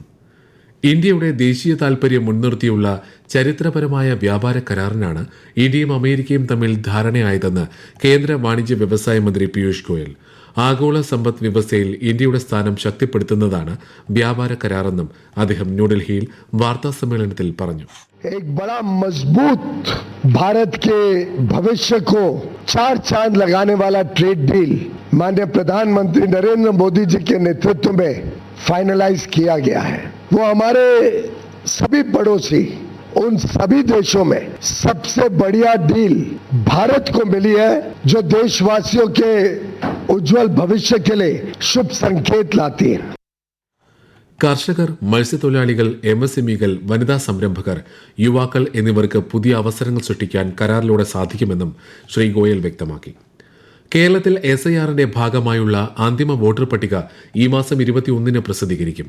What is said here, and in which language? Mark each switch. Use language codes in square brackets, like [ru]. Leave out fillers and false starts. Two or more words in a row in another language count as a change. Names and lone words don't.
[ml] ഇന്ത്യയുടെ ദേശീയ താൽപര്യം മുൻനിർത്തിയുള്ള ചരിത്രപരമായ വ്യാപാര കരാറിനാണ് ഇന്ത്യയും അമേരിക്കയും തമ്മിൽ ധാരണയായതെന്ന് കേന്ദ്ര വാണിജ്യ വ്യവസായ മന്ത്രി പീയൂഷ് ഗോയൽ. ആഗോള സമ്പദ് വ്യവസ്ഥയിൽ ഇന്ത്യയുടെ സ്ഥാനം ശക്തിപ്പെടുത്തുന്നതാണ് വ്യാപാര കരാറെന്നും അദ്ദേഹം ന്യൂഡൽഹിയിൽ വാർത്താ സമ്മേളനത്തിൽ പറഞ്ഞു. [hi] एक बड़ा मजबूत भारत के भविष्य को 4 चांद लगाने वाला [en] trade deal [hi] माननीय प्रधानमंत्री नरेंद्र मोदी जी के नेतृत्व में फाइनलाइज किया गया है. वो हमारे सभी पड़ोसी उन सभी देशों में सबसे बढ़िया डील भारत को मिली है, जो देशवासियों के उज्जवल भविष्य के लिए शुभ संकेत लाती है. [ml] കർഷകർ, മത്സ്യത്തൊഴിലാളികൾ, MSMEകൾ, വനിതാ സംരംഭകർ, യുവാക്കൾ എന്നിവർക്ക് പുതിയ അവസരങ്ങൾ സൃഷ്ടിക്കാൻ കരാറിലൂടെ സാധിക്കുമെന്നും ശ്രീ ഗോയൽ വ്യക്തമാക്കി. കേരളത്തിൽ SIRന്റെ ഭാഗമായുള്ള അന്തിമ വോട്ടർ പട്ടിക ഈ മാസം 21 പ്രസിദ്ധീകരിക്കും.